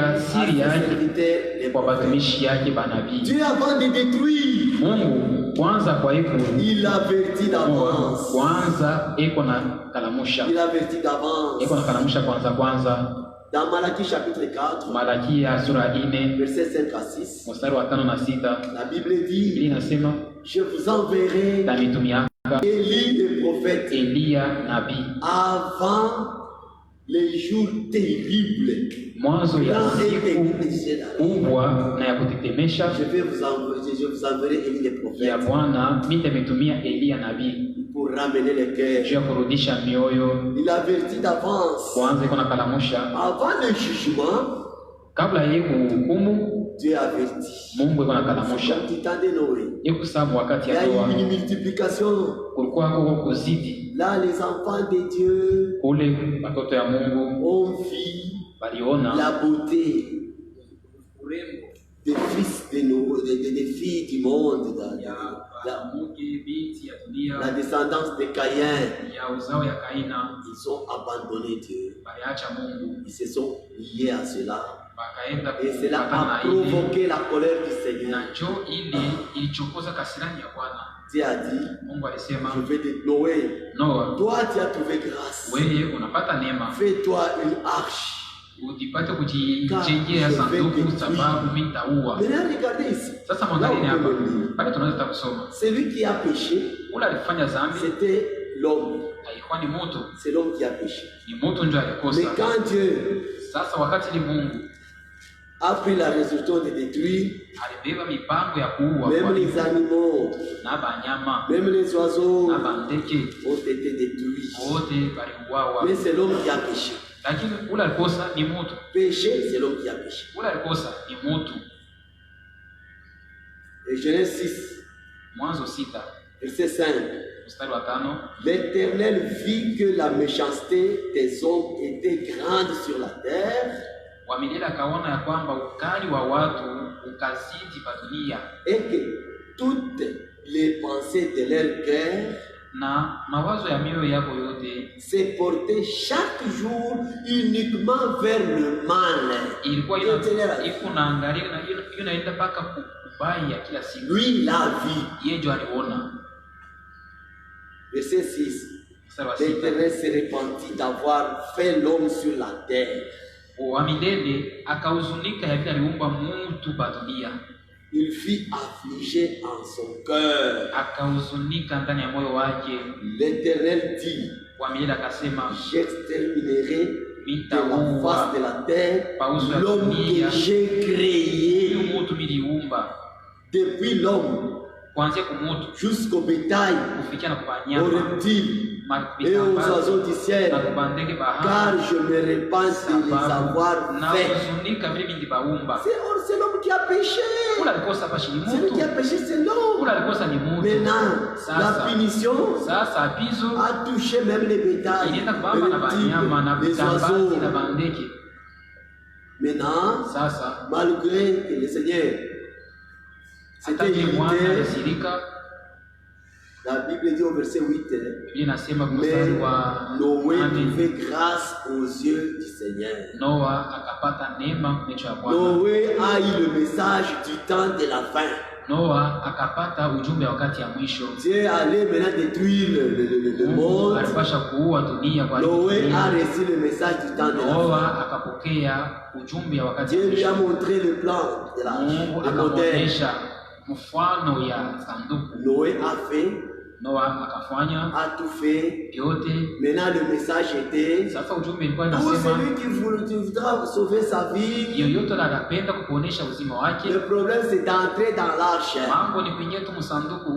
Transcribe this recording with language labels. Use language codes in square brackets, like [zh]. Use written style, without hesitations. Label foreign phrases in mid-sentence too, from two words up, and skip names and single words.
[fr] à [sw] siri [fr] ses [sw] yake [fr] serviteurs, les [sw] kwa [fr] prophètes. [sw] batumishi yake banabii. [fr] Dieu, avant de détruire, [sw] Mungu kwanza kwa iko [fr] il avertit d'avance. [sw] kwanza iko na kalamusha, [fr] Il avertit d'avance. [sw] iko na kalamusha kwanza. [fr] Dans Malachie chapitre 4, [sw] Malakia sura 4 [fr] versets 5 à 6, [sw] mstari wa 5 na 6, [fr] la Bible [sw] Biblia [fr] dit, [sw] inasema [fr] je vous enverrai [sw] tamitumia [fr] Élie le prophète [sw] Eliya nabii [fr] avant les jours terribles. [sw] mwanzo ya [fr] Quand est [sw] siku [fr] négligé la loi, [sw] kubwa na ya kutetemesha [fr] je vous enverrai Élie le [sw] ya [fr] prophète [sw] Bwana. Mimi nimetumia Eliya nabii [fr] pour ramener les [sw] juu [fr] cœurs. [sw] ya kurudisha mioyo. [fr] Il avertit d'avance. [sw] Kwanza iko na kalamusha [fr] Avant le jugement, [sw] kabla ya kuhukumu. [fr] Dieu avertit. [sw] Mungu iko na kalamusha [fr] Comme du temps de Noé. [sw] iko sababu wakati [fr] Il y [sw] ya [fr] a eu [sw] Noa [fr] une multiplication. [sw] kulikuwa kuko kuzidi [fr] Là, les enfants de Dieu [sw] kule, watoto ya Mungu [fr] ont vu [sw] waliona [fr] la beauté des fils de nous, des filles du monde, la descendance de Caïn. [sw] ya uzao ya Kaina [fr] Ils ont abandonné Dieu. [sw] baliacha Mungu [fr] Ils se sont liés à cela. [sw] bakaenda [fr] Et cela [sw] kufuatana [fr] a [sw] na ile, [fr] provoqué la colère du Seigneur. [sw] na njoo ile ilichokoza kasirani ya Bwana. [fr] Dieu a dit, [sw] Mungu alisema, [fr] je vais te Noé. [sw] Noa, [fr] Toi, tu as trouvé grâce. [sw] wewe unapata neema, [fr] Fais-toi une arche. [sw] ujipate kujijengea sanduku sababu mimi nitaua. [fr] Maintenant, regardez ici. [sw] Sasa [fr] Là, [sw] mwangalie [fr] on [sw] hapa, [fr] peut le lire. [sw] pale tunaweza kusoma [fr] Celui qui a péché, [sw] ule alifanya dhambi, [fr] c'était l'homme. [sw] haikuwa ni mtu, [fr] C'est l'homme qui a péché. [sw] ni mtu ndio [fr] Mais [sw] alikosa. [fr] quand Dieu [sw] Sasa wakati ni Mungu [fr] a pris la résolution de détruire [sw] alibeba mipango ya kuua [fr] même [sw] kwa [fr] les animaux, [sw] na banyama [fr] même les oiseaux [sw] na bandeke [fr] ont été détruits. [sw] wote baliuawa, [fr] Mais c'est l'homme qui a péché. [sw] lakini ule alikosa ni mtu, [fr] Péché, c'est l'homme qui a péché. [sw] ule alikosa ni mtu. [fr] Et Genèse 6, [sw] Mwanzo 6 [fr] verset 5. [sw] mstari wa 5, [fr] L'Éternel vit que la méchanceté des hommes était grande sur la terre [sw] Wamilele akaona ya kwamba ukali wa watu ukazidi pa dunia, [fr] et que toutes les pensées de leur cœur [sw] na mawazo ya mioyo yako yote [fr] se portaient chaque jour uniquement vers le mal. [sw] ilikuwa iko naangalia na inaenda mpaka kubaya kila siku. [fr] Lui la vie. [sw] Yeye ndio aliona. [fr] Verset 6. [sw] Mstari wa 6, [fr] L'Éternel se repentit d'avoir fait l'homme sur la terre. [sw] Wamilele akahuzunika ya vile aliumba mtu pa dunia, [fr] Il fut affligé en son cœur. [sw] akahuzunika ndani ya moyo wake. [fr] L'Éternel dit, [sw] Wamilele akasema, [fr] j'exterminerai de la [sw] nitaua [fr] face de la terre l'homme que j'ai créé. [sw] huyu mtu niliumba, [fr] Depuis l'homme [sw] kuanzia kumutu [fr] jusqu'au bétail, [sw] kufikia na kwa [fr] aux [sw] wanyama [fr] reptiles et aux oiseaux du ciel, [sw] na kubandege bahari, [fr] car je me repens de les avoir [sw] na [fr] faits. [sw] kuhuzunika vile mimi baumba. [fr] C'est l'homme qui a péché. [sw] Ule alikosa hapa ni [fr] Celui [sw] mtu, [fr] qui a péché, c'est l'homme. [sw] ule alikosa ni mtu. [fr] Maintenant, la punition [sw] Sasa apizo [fr] a touché même les bétails, [sw] ilienda kubamba na banyama na [fr] les oiseaux. [sw] vitambazi na bandeke. [fr] Maintenant, [sw] Sasa [fr] malgré que le Seigneur [sw] hata [fr] s'était [sw] vile Bwana [fr] irrité, [sw] alisirika, [fr] la Bible dit au verset 8, [sw] Biblia inasema kwa [fr] mais [sw] mstari wa [fr] Noé [sw] 8, [fr] trouvait grâce aux yeux du Seigneur. [sw] Noa akapata neema macho ya Bwana. [fr] Noé a eu le message du temps de la fin. [sw] Noa akapata ujumbe wa wakati ya mwisho. [fr] Dieu allait maintenant détruire le [sw] Mungu [fr] monde. [sw] alipasha kuua dunia kwa [fr] Noé [sw] ajili [fr] a [sw] ya dunia. [fr] reçu le message du temps de la fin. [sw] Noa akapokea ujumbe ya wakati ya [fr] Dieu lui a [sw] mwisho. [fr] montré le plan de la [sw] Mungu [fr] le modèle. [sw] akamuonyesha mfano ya sanduku. [fr] Noé a fait, [sw] Noa akafanya [fr] a tout fait. [sw] yote. [fr] Maintenant le message était, [sw] Sasa ujumbe ilikuwa [fr] tout [sw] inasema [fr] celui qui voudra sauver sa vie, [sw] yoyote anapenda kukuonesha uzima wake, [fr] le problème c'est d'entrer dans l'arche. [sw] mambo ni kuingia tu msanduku,